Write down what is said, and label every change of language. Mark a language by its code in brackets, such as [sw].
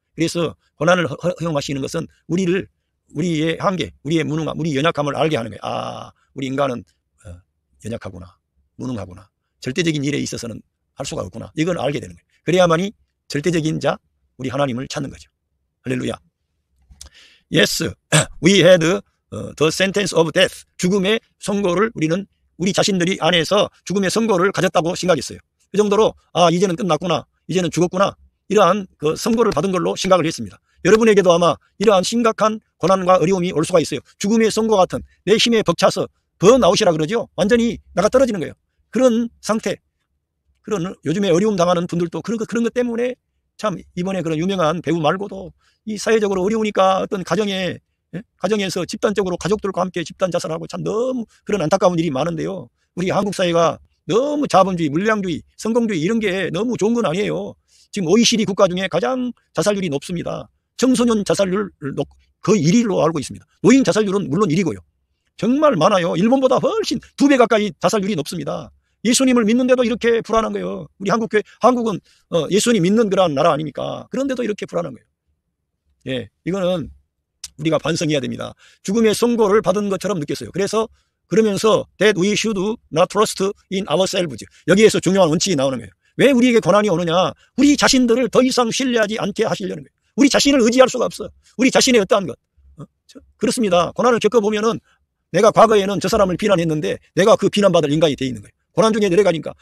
[ko] 그래서 고난을 허용하시는 것은 우리의 한계, 우리의 무능함, 우리 연약함을 알게 하는 거예요. 우리 인간은 연약하구나, 무능하구나, 절대적인 일에 있어서는 할 수가 없구나. 이건 알게 되는 거예요. 그래야만이 절대적인 자, 우리 하나님을 찾는 거죠. 할렐루야. [en] Yes, we had the sentence of death. [ko] 죽음의 선고를 우리 자신들이 안에서 죽음의 선고를 가졌다고 생각했어요. 그 정도로 이제는 끝났구나, 이제는 죽었구나 이러한 그 선고를 받은 걸로 생각을 했습니다. 여러분에게도 아마 이러한 심각한 고난과 어려움이 올 수가 있어요. 죽음의 선고 같은 내 힘에 벅차서 번아웃이라 그러죠. 완전히 나가 떨어지는 거예요. 그런 상태, 그런 요즘에 어려움 당하는 분들도 그런 것 때문에 참 이번에 그런 유명한 배우 말고도 이 사회적으로 어려우니까 어떤 가정에서 집단적으로 가족들과 함께 집단 자살하고 참 너무 그런 안타까운 일이 많은데요. 우리 한국 사회가 너무 자본주의, 물량주의, 성공주의 이런 게 너무 좋은 건 아니에요. 지금 OECD 국가 중에 가장 자살률이 높습니다. 청소년 자살률 거의 1위로 알고 있습니다. 노인 자살률은 물론 1위고요. 정말 많아요. 일본보다 훨씬 2배 가까이 자살률이 높습니다. 예수님을 믿는데도 이렇게 불안한 거예요. 우리 한국은 예수님 믿는 그런 나라 아닙니까? 그런데도 이렇게 불안한 거예요. 예, 이거는 우리가 반성해야 됩니다. 죽음의 선고를 받은 것처럼 느꼈어요. 그래서 그러면서 [en] that we should not trust in ourselves. [ko] 여기에서 중요한 원칙이 나오는 거예요. 왜 우리에게 고난이 오느냐? 우리 자신들을 더 이상 신뢰하지 않게 하시려는 거예요. 우리 자신을 의지할 수가 없어. 우리 자신의 어떠한 것. 그렇습니다. 고난을 겪어보면은 내가 과거에는 저 사람을 비난했는데 내가 그 비난받을 인간이 돼 있는 거예요. 고난 중에 내려가니까.